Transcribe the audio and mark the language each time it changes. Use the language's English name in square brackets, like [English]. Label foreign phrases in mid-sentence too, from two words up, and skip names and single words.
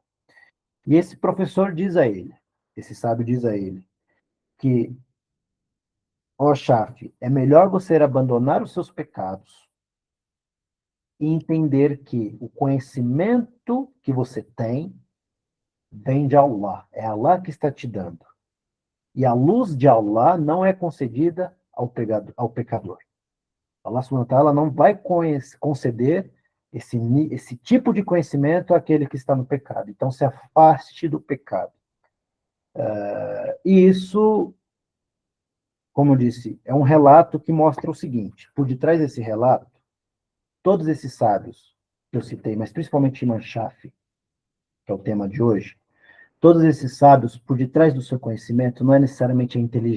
[Portuguese] E esse professor diz a ele, esse sábio diz a ele, que, ó Shafi, é melhor você abandonar os seus pecados e entender que o conhecimento que você tem vem de Allah. É Allah que está te dando. E a luz de Allah não é concedida ao pecador. Allah [Arabic] سبحانه وتعالى [Portuguese] não vai conceder esse tipo de conhecimento àquele que está no pecado. Então, se afaste do pecado. E isso, como eu disse, é um relato que mostra o seguinte: por detrás desse relato, todos esses sábios que eu citei, mas principalmente Imam Shafi, que é o tema de hoje, todos esses sábios, por detrás do seu conhecimento, não é necessariamente a inteligência.